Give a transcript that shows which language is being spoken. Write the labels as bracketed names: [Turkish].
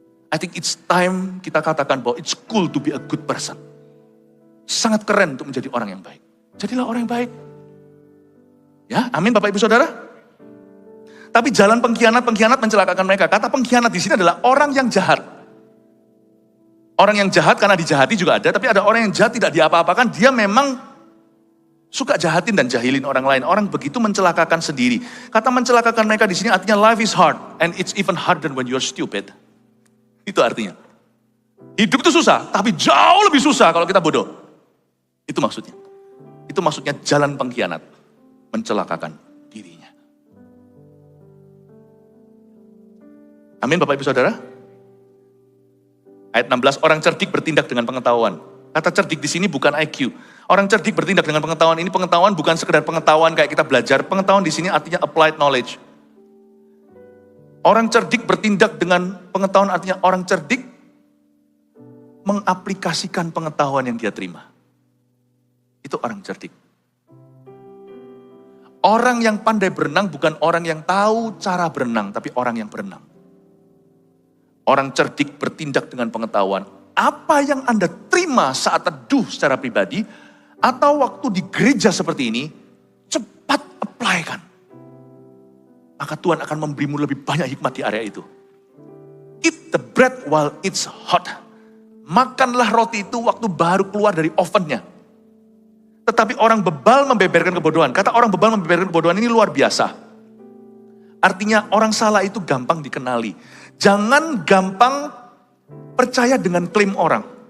[English] I think it's time [Indonesian] kita katakan bahwa [English] it's cool to be a good person. [Indonesian] Sangat keren untuk menjadi orang yang baik. Jadilah orang yang baik. Ya, amin Bapak Ibu Saudara. Tapi jalan pengkhianat mencelakakan mereka. Kata pengkhianat di sini adalah orang yang jahat. Orang yang jahat karena dijahati juga ada, tapi ada orang yang jahat tidak diapa-apakan, dia memang suka jahatin dan jahilin orang lain. Orang begitu mencelakakan sendiri. Kata mencelakakan mereka di sini artinya [English] life is hard and it's even harder when you're stupid. [Indonesian] Itu artinya. Hidup itu susah, tapi jauh lebih susah kalau kita bodoh. Itu maksudnya. Itu maksudnya jalan pengkhianat, mencelakakan dirinya. Amin Bapak Ibu Saudara. Ayat 16, orang cerdik bertindak dengan pengetahuan. Kata cerdik di sini bukan IQ. Orang cerdik bertindak dengan pengetahuan. Ini pengetahuan bukan sekedar pengetahuan kayak kita belajar. Pengetahuan di sini artinya applied knowledge. Orang cerdik bertindak dengan pengetahuan artinya orang cerdik mengaplikasikan pengetahuan yang dia terima. Itu orang cerdik. Orang yang pandai berenang bukan orang yang tahu cara berenang, tapi orang yang berenang. Orang cerdik bertindak dengan pengetahuan. Apa yang Anda terima saat teduh secara pribadi, atau waktu di gereja seperti ini, cepat apply-kan. Maka Tuhan akan memberimu lebih banyak hikmat di area itu. [English] Eat the bread while it's hot. [Indonesian] Makanlah roti itu waktu baru keluar dari ovennya. Tetapi orang bebal membeberkan kebodohan. Kata orang bebal membeberkan kebodohan ini luar biasa. Artinya orang salah itu gampang dikenali. Jangan gampang percaya dengan klaim orang.